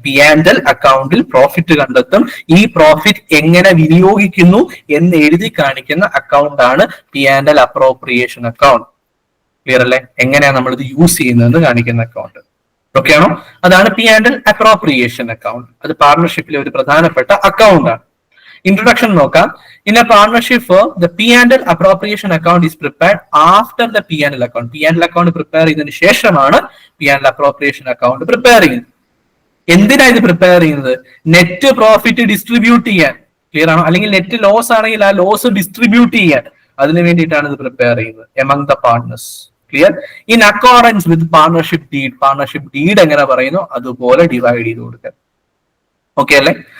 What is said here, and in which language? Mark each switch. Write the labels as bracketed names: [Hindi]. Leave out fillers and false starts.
[Malayalam] P and L അക്കൗണ്ടിൽ profit കണ്ടെത്തും. ഈ പ്രോഫിറ്റ് എങ്ങനെ വിനിയോഗിക്കുന്നു എന്ന് എഴുതി കാണിക്കുന്ന അക്കൗണ്ട് ആണ് P and L appropriation account. Clear അല്ലേ? എങ്ങനെയാണ് നമ്മൾ ഇത് യൂസ് ചെയ്യുന്നതെന്ന് കാണിക്കുന്ന അക്കൗണ്ട്. ഓക്കെ ആണോ? അതാണ് P and L appropriation account. അത് പാർട്ണർഷിപ്പിലെ ഒരു പ്രധാനപ്പെട്ട അക്കൗണ്ട് ആണ്. ഇൻട്രൊഡക്ഷൻ നോക്കാം. [English] In a partnership firm, the P&L appropriation account is prepared after the P&L account. [Malayalam] P&L account prepare ചെയ്തതിനു ശേഷമാണ് P&L appropriation account prepare ചെയ്യുന്നത്. എന്തിനാ ഇത് പ്രിപ്പയർ ചെയ്യുന്നത്? നെറ്റ് പ്രോഫിറ്റ് ഡിസ്ട്രിബ്യൂട്ട് ചെയ്യാൻ. ക്ലിയർ ആണോ? അല്ലെങ്കിൽ നെറ്റ് ലോസ് ആണെങ്കിൽ ആ ലോസ് ഡിസ്ട്രിബ്യൂട്ട് ചെയ്യാൻ, അതിനു വേണ്ടിയിട്ടാണ് ഇത് പ്രിപ്പയർ ചെയ്യുന്നത് [English] Among the partners. [Malayalam] Clear? [English] In accordance with partnership deed. [Malayalam] Partnership deed എങ്ങനെ പറയുന്നു അതുപോലെ ഡിവൈഡ് ചെയ്ത് കൊടുക്കുക. ഓക്കെ അല്ലെ?